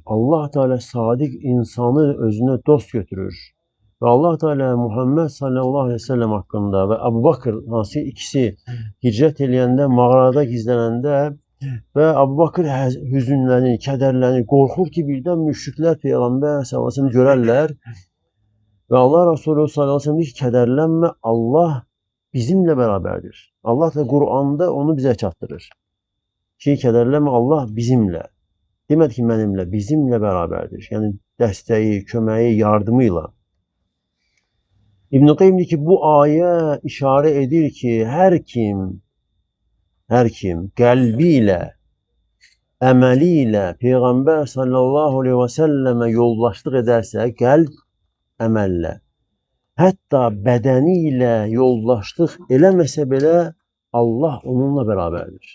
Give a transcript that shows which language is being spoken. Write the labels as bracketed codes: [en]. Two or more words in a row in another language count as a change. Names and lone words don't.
[az] Allah Teala sadiq insanı özünə dost götürür. Və Allah Teala Muhammed [ar] صلى الله عليه وسلم [az] haqqında və Əbu Bakır, hansı ikisi hicrət eləyəndə, mağarada gizlənəndə və Əbu Bakır hüzünlənir, kədərlənir, qorxur ki, birdən müşriklər Peyğəmbər [ar] صلى الله عليه وسلم [az] görərlər. Və Allah Resulü [ar] صلى الله عليه وسلم [az] deyir ki, kədərlənmə, [tr] Allah bizimle beraberdir. Allah da Kur'an'da onu bize [az] çatdırır. Ki kədərləmə, [tr] Allah bizimle. [az] Demədi ki, mənimlə, [tr] bizimle beraberdir. [az] Yəni dəstəyi, köməyi, yardımıyla. İbn-i Qeym deyir ki, bu ayə işarə edir ki, hər kim [tr] qəlbiyle, əməliyle [az] Peyğəmbər [ar] صلى الله عليه وسلم [az] yoldaşlıq edərsə, qəlb əməllə, hətta bədəniyle yoldaşlıq eləməsə belə, [tr] Allah onunla beraberdir.